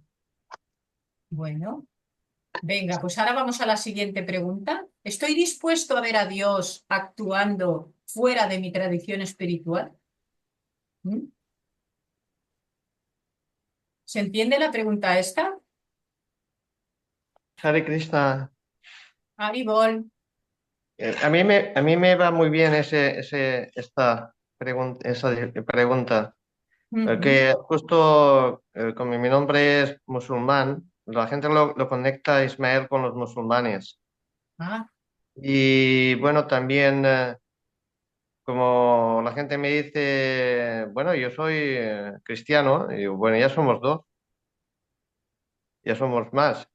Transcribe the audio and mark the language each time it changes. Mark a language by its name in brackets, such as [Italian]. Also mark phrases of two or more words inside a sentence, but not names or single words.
[Spanish] Bueno, venga, pues ahora vamos a la siguiente pregunta. ¿Estoy dispuesto a ver a Dios actuando fuera de mi tradición espiritual? ¿Mm? ¿Se entiende la pregunta esta? [Sanskrit] हरे कृष्ण. Haribol. [Spanish] A mí me va muy bien esta pregunta, Ujú. porque justo como mi nombre es musulmán, la gente lo conecta a Ismael con los musulmanes. Ah, Y bueno, también como la gente me dice, bueno, yo soy cristiano, y digo, bueno, ya somos dos, ya somos más.